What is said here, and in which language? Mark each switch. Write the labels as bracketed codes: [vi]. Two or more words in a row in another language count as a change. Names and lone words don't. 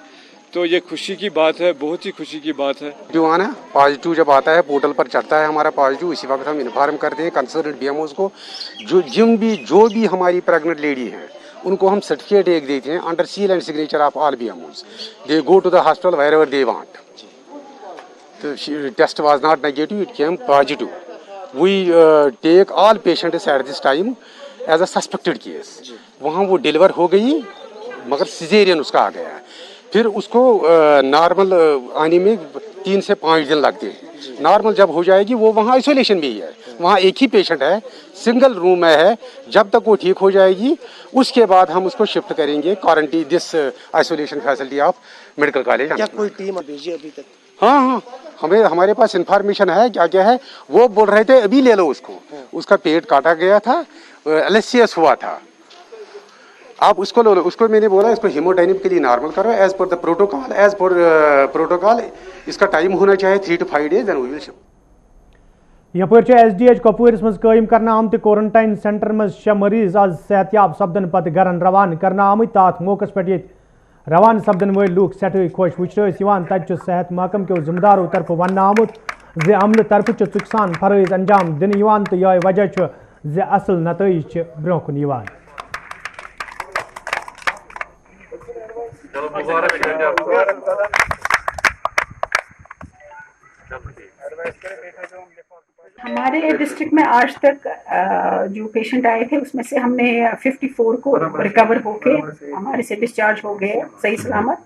[ur] تو یہ خوشی کی بات ہے, بہت ہی خوشی کی بات ہے. جو آنا پازیٹیو جب آتا ہے پورٹل پر چڑھتا ہے ہمارا پازیٹیو, اسی وقت ہم انفارم کرتے ہیں [en] concerned BMOs [ur] کو. جو بھی ہماری [en] pregnant lady [ur] ہیں ان کو ہم سرٹیفکیٹ ایک دیتے ہیں [en] under seal and signature of all BMOs. They go to the hospital wherever they want. Test was not negative, it came positive. We take all patients at this time as a suspected case. [ur] وہاں وہ ڈیلیور ہو گئی مگر سیزیرین اس کا آ گیا ہے. پھر اس کو نارمل آنے میں 3 سے 5 دن لگتے ہیں. نارمل جب ہو جائے گی وہ وہاں آئسولیشن بھی ہے, وہاں ایک ہی پیشنٹ ہے, [en] single room [ur] میں ہے. جب تک وہ ٹھیک ہو جائے گی اس کے بعد ہم اس کو شفٹ کریں گے [en] quarantine this isolation facility of medical college. [ur] کیا کوئی ٹیم بھیجی ابھی تک؟ ہاں ہمارے پاس انفارمیشن ہے. کیا ہے وہ بول رہے تھے ابھی لے لو اس کو, اس کا پیٹ کاٹا گیا تھا, ایلیسیس ہوا تھا. آپ اس کو لو, اس کو میں نے بولا اس کو ہیموڈائنم کے لیے نارمل کرو [en] as per the protocol. as per protocol [ur] اس کا ٹائم ہونا چاہیے [en] 3 to 5 days, then we will ship. [ks] یپر ایس ڈی ایچ کپوورس مز قائم کرنا آمت کورنٹائن سینٹر مز 6 مریض آز صحت یاب سپدن پتہ گرن روانہ کرنا آمت. تات موقع پہ یہ روانہ سپدن ول لوک سٹھے خوش وچھن تج صحت محکم کے ذمہ داروں طرف ون آمت زِ عملہ طرف ژُکہِ سان فرائض انجام دن تو یہ وجہ زِ اصل نتائج برو کن. [ur] ہمارے ڈسٹرکٹ میں آج تک جو پیشنٹ آئے تھے اس میں سے ہم نے 54 کو ریکور ہو کے ہمارے سے ڈسچارج ہو گئے صحیح سلامت.